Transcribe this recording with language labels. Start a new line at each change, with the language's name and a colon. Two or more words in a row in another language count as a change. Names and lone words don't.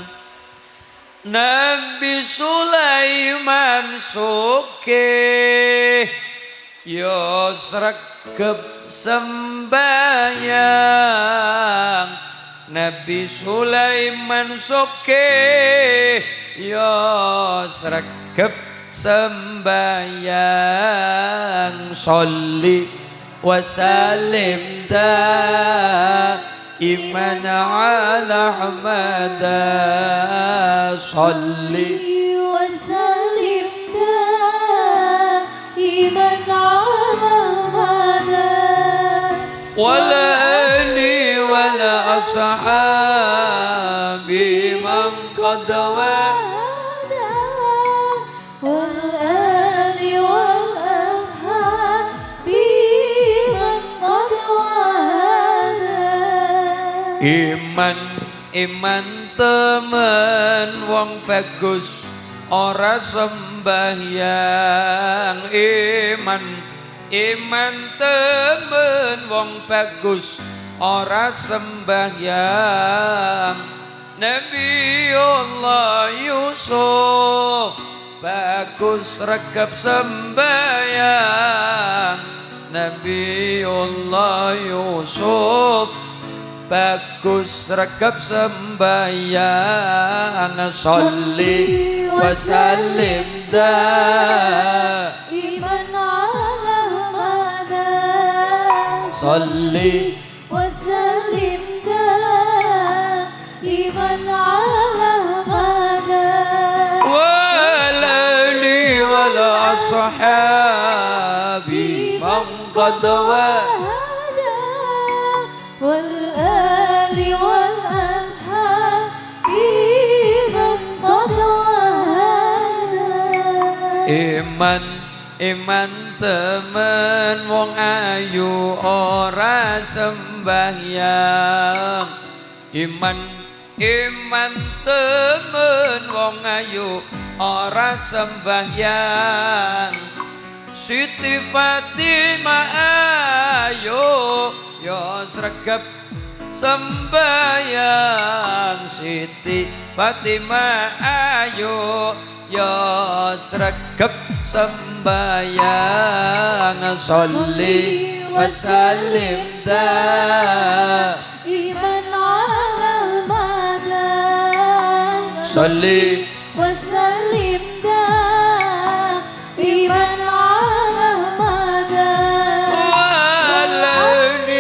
Javanese: Nabi Sulaiman sugih yo sregep sembahyang. Nabi Sulaiman sugih yo sregep sembahyang.
Arabic: صل وسلم دائما على أحمد. Sholli وسلم دائما على أحمد. والآل والأصحاب من قد وعد والآل والأصحاب من قد وعد.
Javanese: Iman temen wong bagus ora sembahyang. Iman temen wong bagus ora sembahyang. Nabiullah Yusuf bagus regep sembahyang. Nabiullah Yusuf bagus regep sembahyang.
Arabic: صل وسلم دائما على أحمد. Sholli وسلم دائما على أحمد. والآل والأصحاب من قد وعد والآل والأصحاب من قد وعد.
Javanese: Iman temen wong ayu ora sembahyang. Iman temen wong ayu ora sembahyang. Siti Fatimah ayu yo sregep sembahyang. Siti Fatimah ayu yo sregep sembahyang.
Arabic: صل وسلم دائما على أحمد. Sholli وسلم دائما على أحمد. والآل